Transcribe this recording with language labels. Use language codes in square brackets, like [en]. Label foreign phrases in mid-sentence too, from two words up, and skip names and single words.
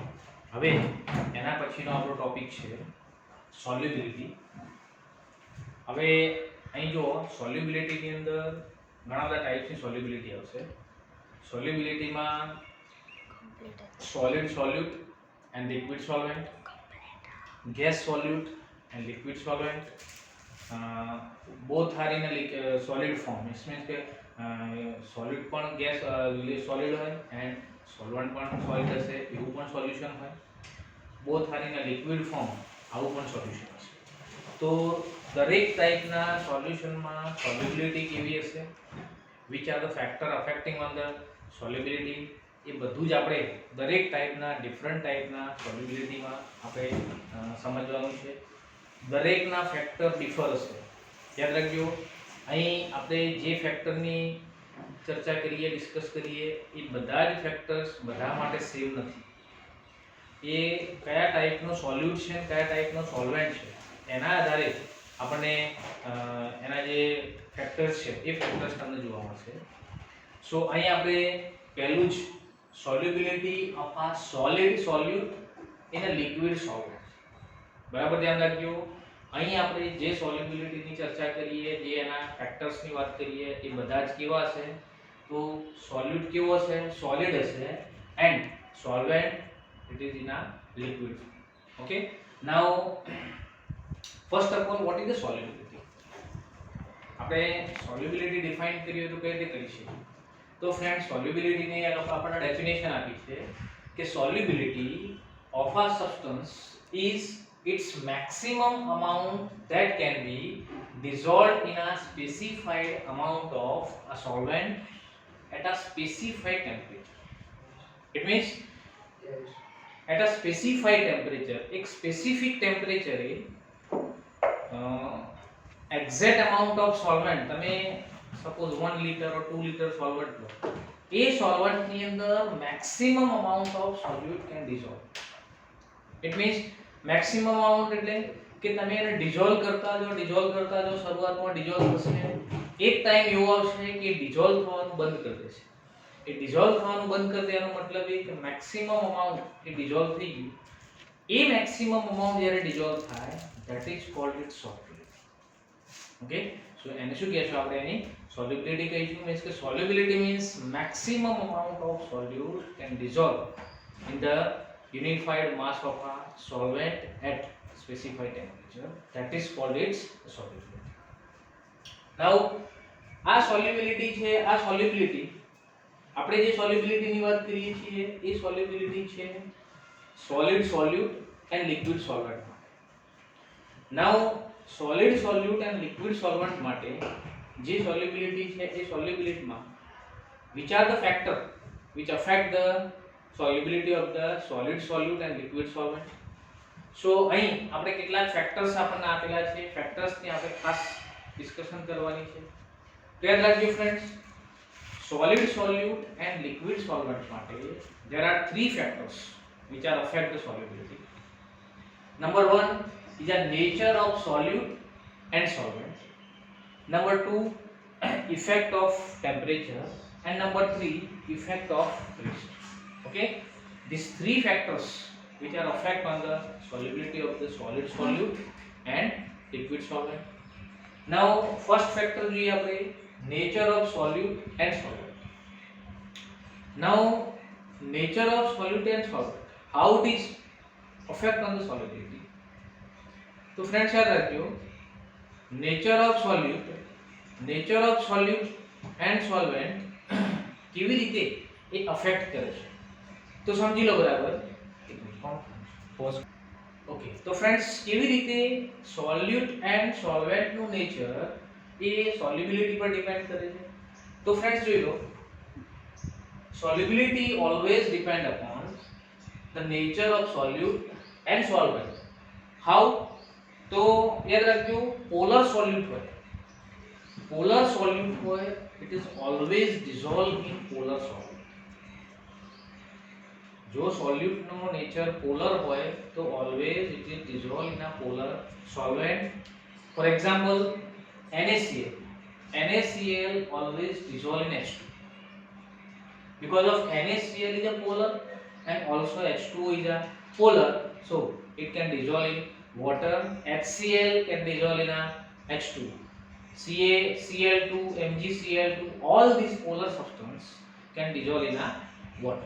[gu] હવે એના પછીનો આપણો ટોપિક છે સોલ્યુબિલિટી. હવે અહીં જો સોલ્યુબિલિટીની અંદર ઘણા બધા ટાઈપ્સની સોલ્યુબિલિટી આવશે. [en] સોલ્યુબિલિટીમાં solid solute and liquid solvent, gas solute and liquid solvent, both are in a solid form. It means [gu] કે solid પણ [en] gas solid [gu] હોય [en] and solvent [gu] પણ solid હશે, એવું પણ સોલ્યુશન હોય. [en] both are in a liquid form, [gu] આવું પણ સોલ્યુશન હશે. તો દરેક ટાઈપના સોલ્યુશનમાં સોલ્યુબિલિટી કેવી હશે, [en] which are the factor affecting on the solubility, [gu] એ બધું જ આપણે દરેક ટાઈપના ડિફરન્ટ ટાઈપના સોલ્યુબિલિટીમાં આપણે સમજવાનું છે. દરેકના [en] factor differ [gu] હશે. યાદ રાખજો, અહીં આપણે જે ફેક્ટરની ચર્ચા કરીએ, ડિસ્કસ કરીએ, એ બધા જ ફેક્ટર્સ બધા માટે સેમ નથી. એ કયા ટાઈપનો સોલ્યુટ છે, કયા ટાઈપનો સોલ્વેન્ટ છે, એના આધારે આપણને એના જે ફેક્ટર્સ છે એ ફેક્ટર્સ તમને જોવા મળશે. [en] સો [gu] અહીં આપણે પહેલું જ [en] solubility of a solid solute in a liquid solvent. [gu] બરાબર ધ્યાન રાખજો. અહીં આપણે જે સોલ્યુબિલિટીની ચર્ચા કરીએ, જે એના ફેક્ટર્સની વાત કરીએ, એ બધા જ કેવા હશે? તો સોલ્યુટ કેવો હશે? સોલિડ હશે. [en] and solvent it is in a liquid. okay, now first of all what is the solubility? [gu] આપણે સોલ્યુબિલિટી ડિફાઇન કરીએ તો કઈ રીતે કરી શકીએ? તો ફ્રેન્ડ, સોલ્યુબિલિટીની આપણને ડેફિનેશન આપી છે કે [en] solubility of a substance is its maximum amount that can be dissolved in a specified amount of a solvent at a specified temperature. It means at a specified temperature, एक specific temperature એ exact amount of solvent, [gu] તમે [en] suppose 1 liter or 2 liter solvent [gu] લો, એ સોલ્વન્ટ ની અંદર [en] maximum amount of solute can dissolve. It means maximum amount [gu] એટલે કે તમે એને ડિઝોલ્વ કરતા જો શરૂઆતમાં ડિઝોલ્વ થશે, એક ટાઈમ એવો આવશે કે ડિઝોલ્વ થવાનું બંધ કરી દેશે. એ ડિઝોલ્વ થવાનું બંધ કરી દેવાનો મતલબ એ કે [en] maximum amount [gu] એ ડિઝોલ્વ થઈ ગયું. એ [en] maximum amount [gu] જ્યારે ડિઝોલ્વ થાય, [en] that is called it solubility. okay, so [gu] એને શું કહેશું આપણે? એની સોલ્યુબિલિટી કહીશું. [en] મીન્સ કે solubility means maximum amount of solute can dissolve in the unified mass of a solvent at specified temperature, that is called its solubility. [gu] Now આ સોલ્યુબિલિટી છે, આ સોલ્યુબિલિટી આપણે જે સોલ્યુબિલિટીની વાત કરીએ છીએ એ સોલ્યુબિલિટી છે [en] solid solute and liquid solvent [gu] માટે. [en] now solid solute and liquid solvent [gu] માટે જે સોલ્યુબિલિટી છે એ સોલ્યુબિલિટીમાં [en] which are the factor which affect the solubility of the solid solute and liquid solvent. [gu] So અહીં આપણે કેટલાક ફેક્ટર્સ આપણને આપેલા છે, ફેક્ટર્સની આપણે ખાસ ડિસ્કશન કરવાની છે. તો યાદ રાખજો ફ્રેન્ડ્સ, [en] solid solute and liquid solvent માટે there are three factors which are affect the solubility. Number 1 is the nature of solute and solvent. Number 2 effect of temperature, and number 3 effect of pressure. Okay, these three factors which are affect on the solubility of the solid solute and liquid solvent. Now first factor [gu] જોઈએ આપણે [en] nature of solute and solvent. Now nature of solute and solvent, how it is affect on the solubility? [gu] તો ફ્રેન્ડ્સ યાદ રાખજો, [en] nature of solute and solvent [gu] કેવી રીતે એ અફેક્ટ કરે છે તો સમજી લો બરાબર. [en] okay, to [gu] ફ્રેન્ડ્સ કેવી રીતે [en] solute and solvent [gu] નું નેચર એ સોલ્યુબિલિટી પર ડિપેન્ડ કરે છે? તો ફ્રેન્ડ્સ જોઈ લો, [en] solubility always depend upon the nature of solute and solvent. [gu] હાઉ? તો યાદ રાખજો, [en] polar solute [gu] હોય, [en] it is always dissolved in polar solvent. [gu] જો સોલ્યુટ નો નેચર પોલર હોય તો [en] always it is dissolve in a polar solvent. for example NaCl. NaCl always dissolve in H2 because of NaCl is a polar and also H2O is a polar, so it can dissolve in water. HCl can dissolve in a H2, Cl2, MgCl2, all these polar substance can dissolve in a water.